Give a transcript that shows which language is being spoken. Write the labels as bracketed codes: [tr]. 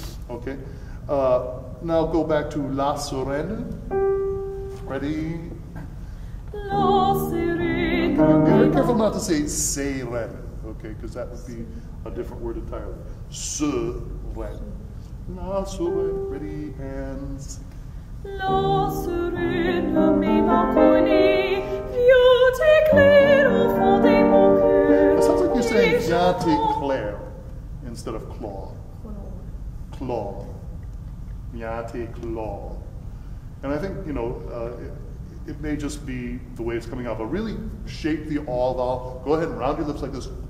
[en] Okay? Now go back to La Sereine. Ready? [fr] La sereine. [en] Be very careful not to say sereine, okay? Because that would be a different word entirely. [fr] Sereine. La sereine. [en] Ready, and sing. [fr] La sereine mélancolie vient éclairer au fond de mon cœur. [en] It sounds like you're saying [fr] vient éclair [en] instead of claw. Claw. [fr] Vient éclair. [en] And I think, you know, it may just be the way it's coming out, but really shape the all vowel. Go ahead and round your lips like this.